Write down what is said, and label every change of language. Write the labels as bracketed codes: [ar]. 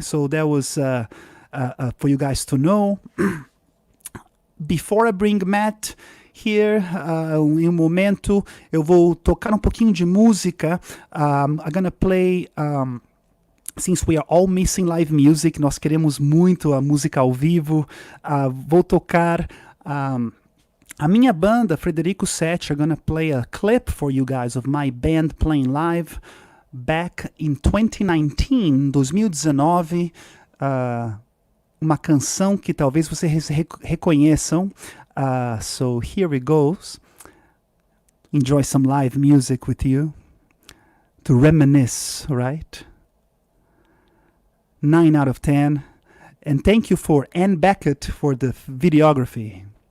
[en] So that was for you guys to know. Before I bring Matt here, [pt] em momento, eu vou tocar um pouquinho de música. [en] I'm gonna play... Since we are all missing live music, [pt] nós queremos muito a música ao vivo. Vou tocar... a minha banda, [en] Frederico7, are gonna play a clip for you guys of my band playing live back in 2019, [pt] uma canção que talvez vocês reconheçam. [en] So here it goes. Enjoy some live music with you to reminisce, right? 9 out of 10. And thank you for Ann Beckett for the videography.